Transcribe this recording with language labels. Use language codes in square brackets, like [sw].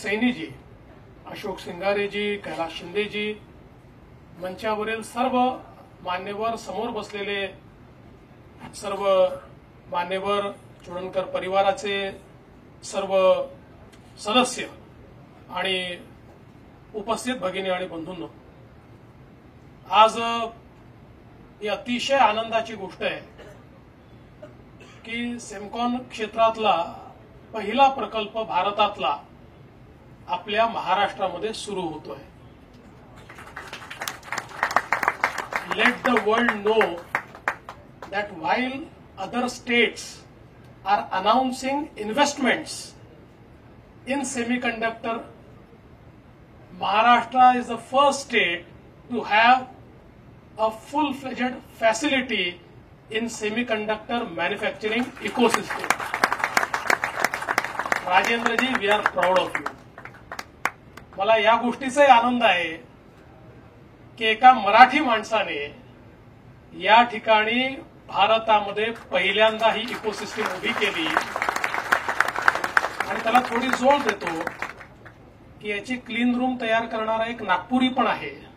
[mr] सैनीजी, अशोक सिंगारेजी, कैलास शिंदेजी, मंचावरील सर्व मान्यवर, समोर बसलेले सर्व मान्यवर, चोडणकर परिवाराचे सर्व सदस्य आणि उपस्थित भगिनी आणि बंधूंनो, आज ही अतिशय आनंदाची गोष्ट आहे की सेमकॉन क्षेत्रातला पहिला प्रकल्प भारतातला आपल्या महाराष्ट्रामध्ये सुरू होतोय. [en] Let the world know that while other states are announcing investments in semiconductor, Maharashtra is the first state to have a full-fledged facility in semiconductor manufacturing ecosystem. Rajendraji, we are proud of you. [mr] मला या गोष्टीचाही आनंद आहे की एका मराठी माणसाने या ठिकाणी भारतामध्ये पहिल्यांदा ही इकोसिस्टीम उभी केली आणि त्याला थोडी जोड देतो की याची क्लीन रूम तयार करणारा एक नागपुरी पण आहे.